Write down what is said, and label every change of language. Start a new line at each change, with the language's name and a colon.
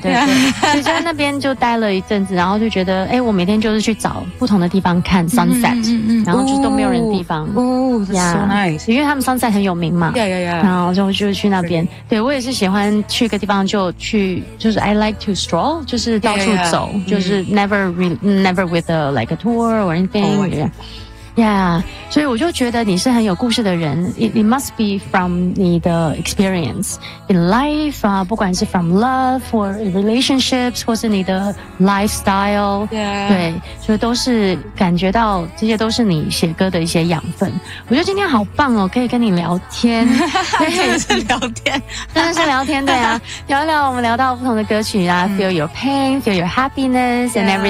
Chinese: 所以就在那边就待了一阵子，然后就觉得，我每天就是去找不同的地方看 sunset， 然后就都没有人的地方。哦
English: ，yeah， that's so nice，
Chinese: 因为他们 sunset 很有名嘛。
English: Yeah.
Chinese: 然后就去那边。
English: Really?
Chinese: 对，我也是喜欢去个地方就去，就是
English: I like to stroll，
Chinese: 就是到处走，
English: yeah.
Chinese: 就是
English: never with a tour or anything、 oh,。 Yeah. Yeah,
Chinese: 所以我就觉得你是很有故事的人。
English: It must be from
Chinese: 你的
English: experience in life,
Chinese: 啊，不管是
English: from love or relationships,
Chinese: 或是你的
English: lifestyle. Yeah.
Chinese: 对，所以都是感觉到这些都是你写歌的一些养分。我觉得今天好棒哦，可以跟你聊天。对，真的是聊天。真的是聊天，对啊。聊一聊，我们聊到不同的歌曲啊，
English: feel your pain, feel your happiness and everything.